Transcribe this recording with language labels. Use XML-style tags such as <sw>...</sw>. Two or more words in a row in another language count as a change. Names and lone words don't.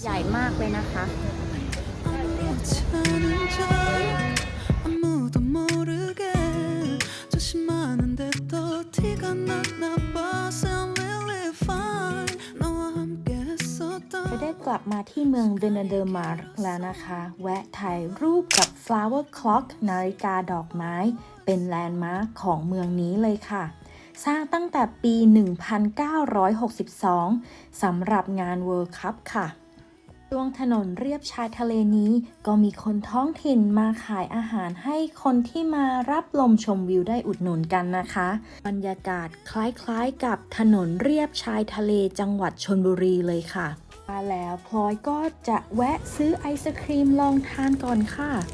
<th>มากเลยนะคะ</th> <ko>아무도 모르게 조심하는데 또 티가 났나 봐</ko> <en>Sound really fine</en> <ko>너와 함께 했었던</ko> <th>จะได้กลับมาที่เมืองเวเนเดอร์มาร์กแล้วนะคะ แวะถ่ายรูปกับ Flower Clock นาฬิกาดอกไม้ เป็นแลนด์มาร์คของเมืองนี้เลยค่ะ สร้างตั้งแต่ปี 1962 สำหรับงาน World Cup ค่ะช่วงถนนเรียบชายทะเลนี้ก็มีคนท้องถิ่นมาขายอาหารให้คนที่มารับลมชมวิวได้อุดหนุนกันนะคะ บรรยากาศคล้ายๆกับถนนเรียบชายทะเลจังหวัดชลบุรีเลยค่ะมาแล้วพลอยก็จะแวะซื้อไอศครีมลองทานก่อนค่ะ</th>